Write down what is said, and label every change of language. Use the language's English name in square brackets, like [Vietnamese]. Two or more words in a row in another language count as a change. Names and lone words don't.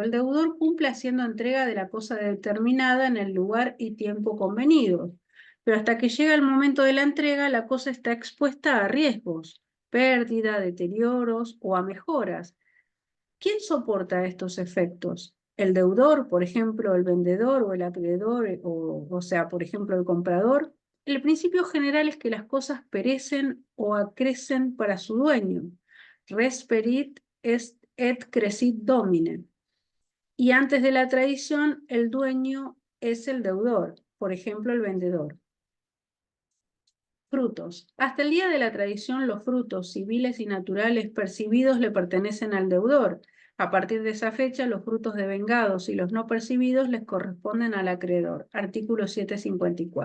[Spanish] El deudor cumple haciendo entrega de la cosa determinada en el lugar y tiempo convenido, pero hasta que llega el momento de la entrega, la cosa está expuesta a riesgos, pérdida, deterioros o a mejoras. ¿Quién soporta estos efectos? El deudor, por ejemplo, el vendedor o el acreedor, o sea, por ejemplo, el comprador. El principio general es que las cosas perecen o acrecen para su dueño. [Latin] Res perit est et crescit domine. [Spanish] Y antes de la tradición, el dueño es el deudor, por ejemplo, el vendedor. Frutos. Hasta el día de la tradición, los frutos civiles y naturales percibidos le pertenecen al deudor. A partir de esa fecha, los frutos devengados y los no percibidos les corresponden al acreedor.